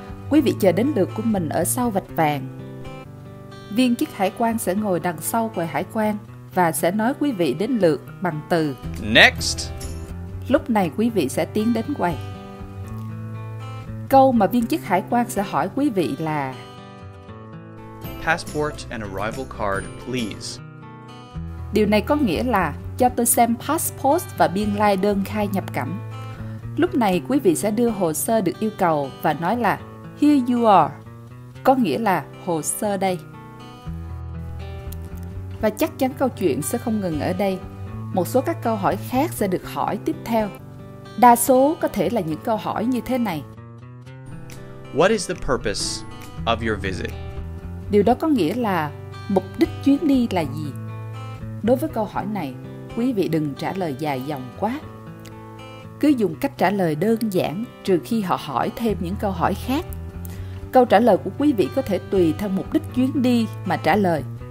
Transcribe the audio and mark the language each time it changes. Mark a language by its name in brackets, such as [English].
[Vietnamese] Quý vị chờ đến lượt của mình ở sau vạch vàng. Viên chức hải quan sẽ ngồi đằng sau quầy hải quan và sẽ nói quý vị đến lượt bằng từ [English] Next. [Vietnamese] Lúc này quý vị sẽ tiến đến quầy. Câu mà viên chức hải quan sẽ hỏi quý vị là [English] Passport and arrival card, please. [Vietnamese] Điều này có nghĩa là cho tôi xem passport và biên lai đơn khai nhập cảnh. Lúc này quý vị sẽ đưa hồ sơ được yêu cầu và nói là [English] Here you are, [Vietnamese] có nghĩa là hồ sơ đây. Và chắc chắn câu chuyện sẽ không ngừng ở đây. Một số các câu hỏi khác sẽ được hỏi tiếp theo. Đa số có thể là những câu hỏi như thế này. [English] What is the purpose of your visit? [Vietnamese] Điều đó có nghĩa là mục đích chuyến đi là gì? Đối với câu hỏi này, quý vị đừng trả lời dài dòng quá. Cứ dùng cách trả lời đơn giản trừ khi họ hỏi thêm những câu hỏi khác. Câu trả lời của quý vị có thể tùy theo mục đích chuyến đi mà trả lời.